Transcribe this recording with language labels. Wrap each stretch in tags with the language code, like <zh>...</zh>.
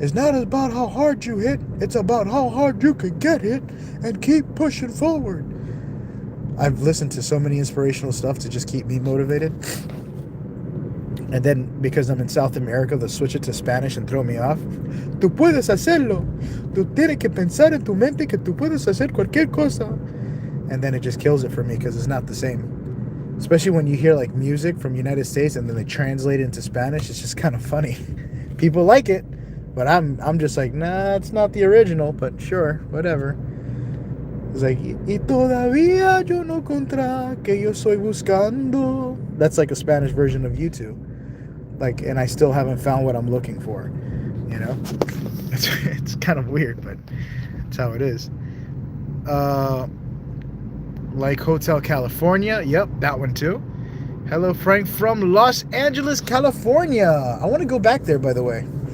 <en>It's not about how hard you hit. It's about how hard you can get hit and keep pushing forward. I've listened to so many inspirational stuff to just keep me motivated. And then, because I'm in South America, they'll switch it to Spanish and throw me off.</en> <es>Tú puedes hacerlo. Tú tienes que pensar en tu mente que tú puedes hacer cualquier cosa.</es> <en>And then it just kills it for me because it's not the same. Especially when you hear like music from United States and then they translate it into Spanish. It's just kind of funny. People like it, but I'm just like, nah, it's not the original, but sure, whatever. It's like,</en> <es>y todavía yo no encontré que yo soy buscando.</es> <en>That's like a Spanish version of YouTube. Like, and I still haven't found what I'm looking for, you know? It's kind of weird, but it's how it is. Like Hotel California. Yep, that one too. Hello, Frank from Los Angeles, California. I want to go back there, by the way.</en>